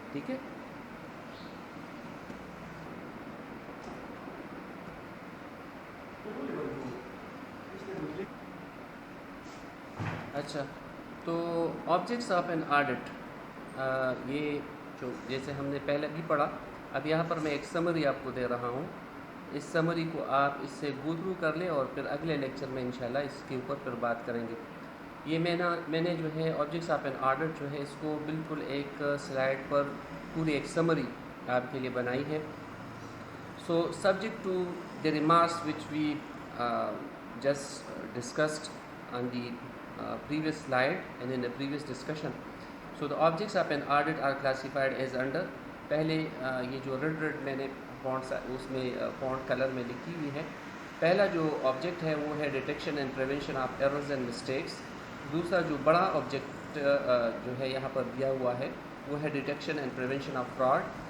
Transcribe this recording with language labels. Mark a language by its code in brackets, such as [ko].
[ur] ٹھیک ہے؟ اچھا، تو آبجیکٹس آف این آڈٹ، یہ جو جیسے ہم نے پہلے بھی پڑھا، اب یہاں پر میں ایک سمری آپ کو دے رہا ہوں اس سمری کو آپ اس سے گو تھرو کر لیں اور پھر اگلے لیکچر میں انشاءاللہ اس کے اوپر پھر بات کریں گے. یہ میں نے جو ہے آبجیکٹس آف این آرڈر جو ہے اس کو بالکل ایک سلائڈ پر پوری ایک سمری آپ کے لیے بنائی ہے. [en] So subject to the remarks which we just discussed on the previous slide and in the previous discussion. So the objects of an audit are classified as under. [ur] پہلے یہ جو ریڈ میں نے فونٹ اس میں فونٹ کلر میں لکھی ہوئی ہے. پہلا جو آبجیکٹ ہے وہ ہے [en] Detection and prevention of errors and mistakes. [ur] دوسرا جو بڑا آبجیکٹ جو ہے یہاں پر دیا ہوا ہے وہ ہے [en] Detection and prevention of fraud.